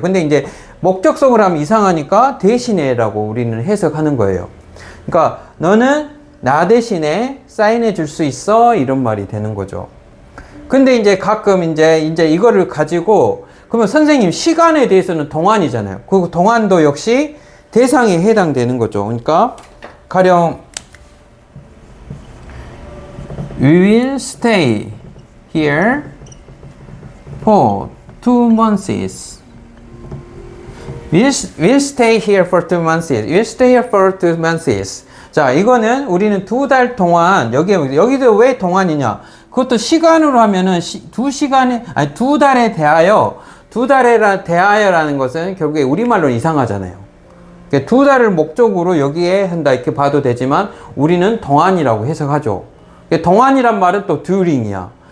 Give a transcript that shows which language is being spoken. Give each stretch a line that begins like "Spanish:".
Korean: 근데 이제 목적성으로 하면 이상하니까 대신해라고 우리는 해석하는 거예요. 그러니까 너는 나 대신에 사인해 줄 수 있어? 이런 말이 되는 거죠. 근데 이제 가끔 이제 이거를 가지고 그러면 선생님 시간에 대해서는 동안이잖아요. 그 동안도 역시 대상에 해당되는 거죠. 그러니까 가령
English: We will stay here for 2 months. We'll stay here for 2 months. We'll stay here for 2 months.
Korean: 자, 이거는 우리는 2달 동안 여기도 왜 동안이냐? 그것도 시간으로 하면은 2달에 대하여 2달에 대하여라는 것은 결국에 우리말로는 이상하잖아요. 2달을 목적으로 여기에 한다 이렇게 봐도 되지만 우리는 동안이라고 해석하죠. 동안이란 말은 또 during이야.